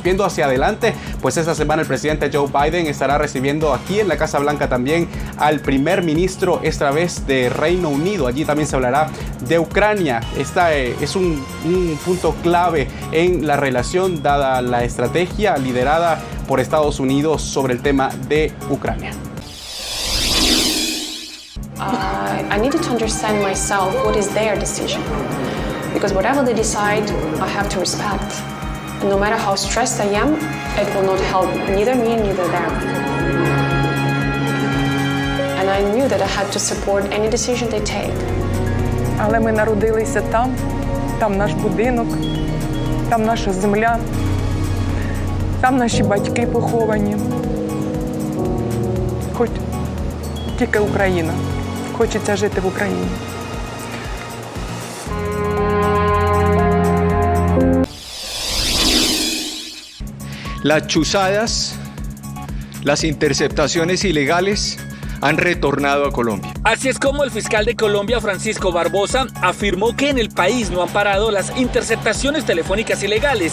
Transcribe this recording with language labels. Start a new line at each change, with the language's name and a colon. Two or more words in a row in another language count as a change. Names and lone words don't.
Spanish: Viendo hacia adelante, pues esta semana el presidente Joe Biden estará recibiendo aquí en la Casa Blanca también al primer ministro, esta vez de Reino Unido. Allí también se hablará de Ucrania. Esta es un punto clave en la relación, dada la estrategia liderada por Estados Unidos sobre el tema de Ucrania.
English: I needed to understand myself what is their decision, because whatever they decide, I have to respect. And no matter how stressed I am, it will not help neither me, neither them. and I knew that I had to support any decision they take.
Ukrainian: Але ми народилися там наш будинок, там наша земля, там наші батьки поховані. Хоч тільки Україна. Хочеться жити в Україні.
Spanish: Las chuzadas, las interceptaciones ilegales han retornado a Colombia. Así es como el fiscal de Colombia, Francisco Barbosa, afirmó que en el país no han parado las interceptaciones telefónicas ilegales.